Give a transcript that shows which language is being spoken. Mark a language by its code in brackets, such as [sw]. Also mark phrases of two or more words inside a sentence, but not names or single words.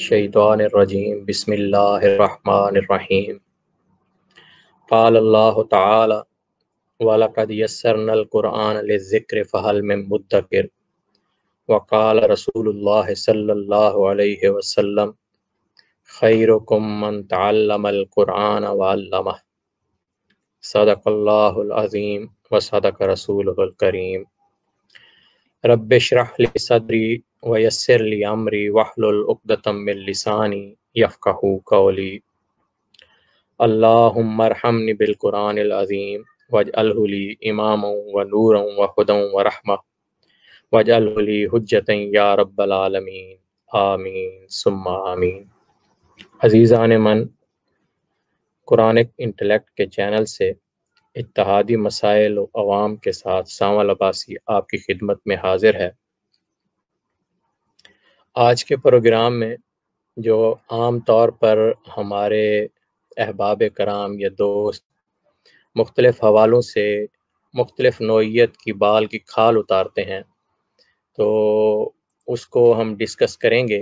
[ar] الشيطان الرجيم بسم الله الرحمن الرحيم قال الله تعالى ولقد يسرنا القرآن للذكر فهل من مدكر وقال رسول الله صلى الله عليه وسلم خيركم من تعلم القرآن وعلمه صدق الله العظيم وصدق رسوله الكريم. رب اشرح لي صدري ويسر لي أمري واحلل عقدة من لساني يفقهوا قولي. اللهم ارحمني بالقرآن العظيم واجعله لي إماما ونورا وهدى ورحمة واجعله لي حجة يا رب العالمين آمين ثم آمين. [ur] عزیزانِ من، قرآنک انٹلیکٹ کے چینل سے اتحادی مسائل و عوام کے ساتھ سانول عباسی آپ کی خدمت میں حاضر ہے. آج کے پروگرام میں جو عام طور پر ہمارے احباب کرام یا دوست مختلف حوالوں سے مختلف نوعیت کی بال کی کھال اتارتے ہیں، تو اس کو ہم ڈسکس کریں گے.